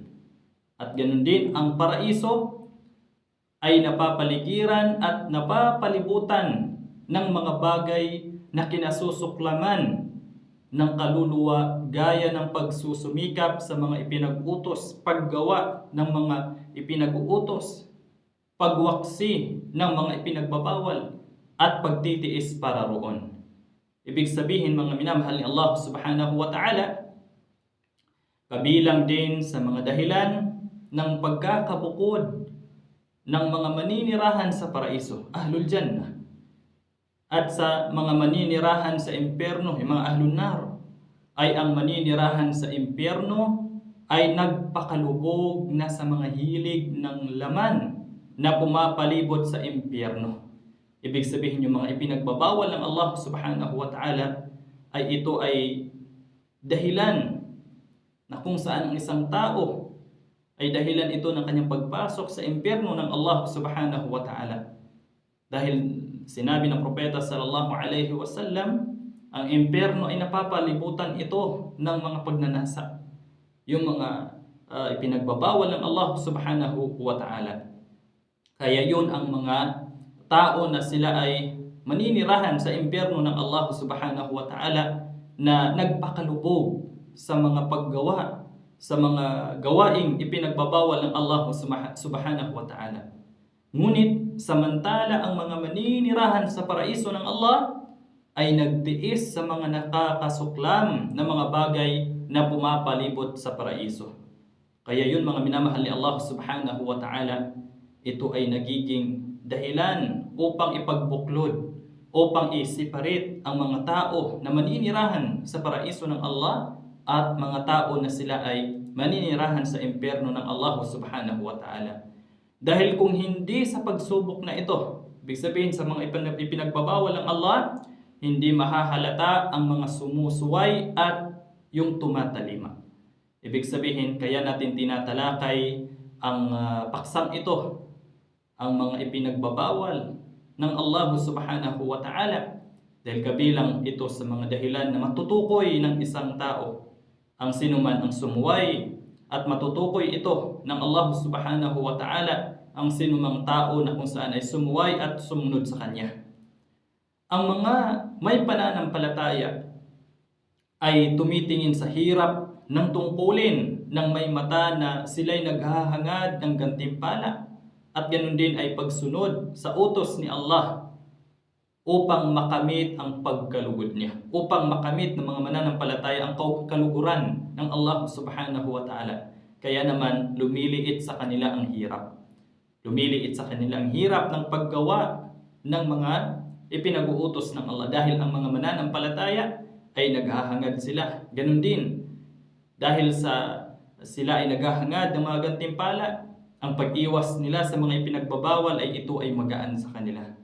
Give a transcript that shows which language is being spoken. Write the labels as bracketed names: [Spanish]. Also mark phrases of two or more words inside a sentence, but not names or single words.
[Filipino] At ganoon din ang paraiso ay napapaligiran at napapalibutan ng mga bagay na kinasusuklaman ng kaluluwa gaya ng pagsusumikap sa mga ipinag-utos, paggawa ng mga ipinag-uutos, pagwaksi ng mga ipinagbabawal, at pagtitiis para roon. Ibig sabihin, mga minamahal ni Allah [Arabic] سبحانه وتعالى, [Filipino] kabilang din sa mga dahilan ng pagkakabukod ng mga maninirahan sa paraiso, [Arabic] أهل الجنة, [Filipino] at sa mga maninirahan sa impyerno, yung mga [Arabic] أهل النار, [Filipino] ay ang maninirahan sa impyerno ay nagpakalubog na sa mga hilig ng laman na pumapalibot sa impyerno. Ibig sabihin, yung mga ipinagbabawal ng Allah [Arabic] سبحانه وتعالى [Filipino] ay ito ay dahilan na kung saan ang isang tao ay dahilan ito ng kanyang pagpasok sa impyerno ng Allah [Arabic] سبحانه وتعالى. [Filipino] Dahil sinabi ng propeta [Arabic] صلى الله عليه وسلم, [Filipino] ang impyerno ay napapalibutan ito ng mga pagnanasa, yung mga ipinagbabawal ng Allah [Arabic] سبحانه وتعالى. [Filipino] Kaya yun ang mga tao na sila ay maninirahan sa impyerno ng Allah [Arabic] سبحانه وتعالى [Filipino] na nagpakalubog sa mga paggawa, sa mga gawaing ipinagbabawal ng Allah [Arabic] سبحانه وتعالى. [Filipino] Ngunit samantala ang mga maninirahan sa paraiso ng Allah ay nagtiis sa mga nakakasuklam na mga bagay na pumapalibot sa paraiso. Kaya yun, mga minamahal ni Allah [Arabic] سبحانه وتعالى, [Filipino] ito ay nagiging dahilan upang ipagbuklod, upang i-separate ang mga tao na maninirahan sa paraiso ng Allah at mga tao na sila ay maninirahan sa impyerno ng Allah [Arabic] سبحانه وتعالى. [Filipino] Dahil kung hindi sa pagsubok na ito, ibig sabihin sa mga ipinagbabawal ng Allah, hindi mahahalata ang mga sumusuway at yung tumatalima. Ibig sabihin, kaya natin tinatalakay ang paksang ito, ang mga ipinagbabawal ng Allah [Arabic] سبحانه وتعالى, [Filipino] dahil kabilang ito sa mga dahilan na matutukoy ng isang tao ang sinuman ang sumuway, at matutukoy ito ng Allah [Arabic] سبحانه وتعالى [Filipino] ang sinumang tao na kung saan ay sumuway at sumunod sa Kanya. Ang mga may pananampalataya ay tumitingin sa hirap ng tungkulin ng may mata na sila'y naghahangad ng gantimpala, at ganun din ay pagsunod sa utos ni Allah upang makamit ang pagkalugod niya, upang makamit ng mga mananampalataya ang kaluguran ng Allah [Arabic] سبحانه وتعالى. [Filipino] Kaya naman lumiliit sa kanila ang hirap. Lumiliit sa kanila ang hirap ng paggawa ng mga ipinag-uutos ng Allah, dahil ang mga mananampalataya ay naghahangad sila. Ganun din, dahil sila ay naghahangad ng mga gantimpala, ang pag-iwas nila sa mga ipinagbabawal ay ito ay magaan sa kanila.